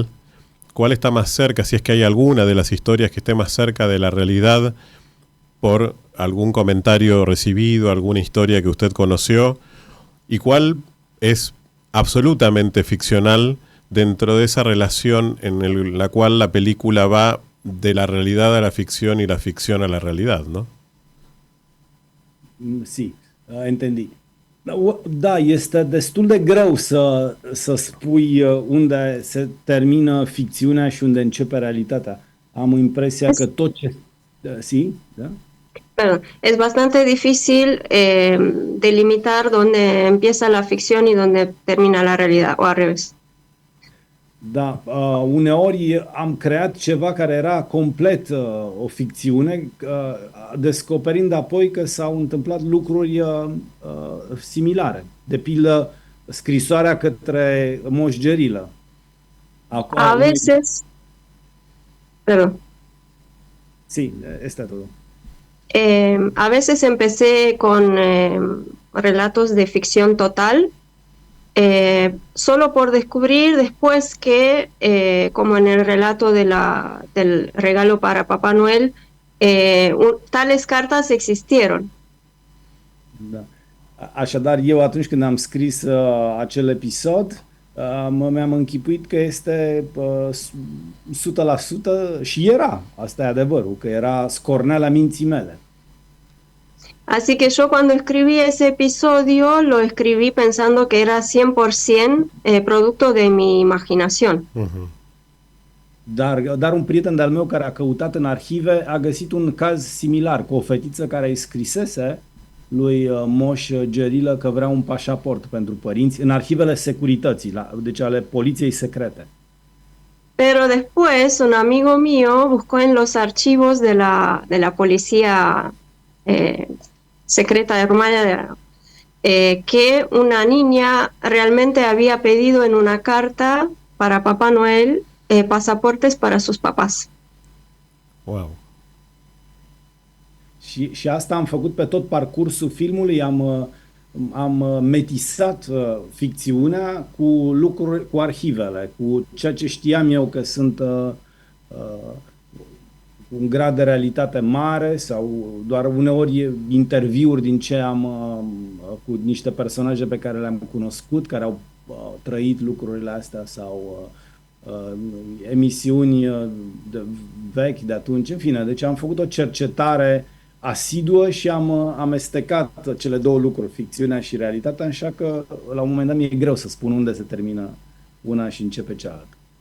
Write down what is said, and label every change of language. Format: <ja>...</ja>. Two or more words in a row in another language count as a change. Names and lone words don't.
<es>¿Cuál está más cerca, si es que hay alguna de las historias que esté más cerca de la realidad por algún comentario recibido, alguna historia que usted conoció? ¿Y cuál es absolutamente ficcional dentro de esa relación en la cual la película va de la realidad a la ficción y la ficción a la realidad, ¿no? Si, entendi.</es> <ro>Da, este destul de greu să spui unde se termină ficțiunea și unde începe realitatea. Am impresia că tot ce...</ro> <es>Sí, da? Bueno, es bastante difícil delimitar dónde empieza la ficción y dónde termina la realidad, o al revés.</es> <ro>Da, uneori am creat ceva care era complet o ficțiune, descoperind apoi că s-au întâmplat lucruri similare. De pildă, scrisoarea către Moș Gerilă.</ro> <es>A veces, perdón, Sí, este todo. a veces empecé con relatos de ficción total, solo por descubrir después que, como en el relato del regalo para Papá Noel, tales cartas existieron.</es> <ro>Da. Așadar, eu atunci când am scris acel episod, mi-am închipuit că este 100% și era, asta e adevărul, că era scorneala minții mele.</ro> <es>Así que yo cuando escribí ese episodio lo escribí pensando que era 100% producto de mi imaginación.</es> <ro>Dar un prieten de-al meu care a căutat în arhive a găsit un caz similar cu o fetiță care îi scrisese lui Moș Gerilă că vrea un pașaport pentru părinți în arhivele securității, deci ale poliției secrete.</ro> <es>Pero después un amigo mío buscó en los archivos de la policía secreta de Rumania que una niña realmente había pedido en una carta para Papá Noel pasaportes para sus papás.</es> <en>Wow.</en> <ro>Și asta am făcut pe tot parcursul filmului, am metisat ficțiunea cu lucruri, cu arhivele, cu ceea ce știam eu că sunt un grad de realitate mare sau doar uneori interviuri din ce am cu niște personaje pe care le-am cunoscut, care au trăit lucrurile astea sau emisiuni vechi de atunci, în fine, deci am făcut o cercetare asiduă și am amestecat cele două lucruri, ficțiunea și realitatea, așa că la un moment dat mi-e greu să spun unde se termină una și începe cealaltă.</ro>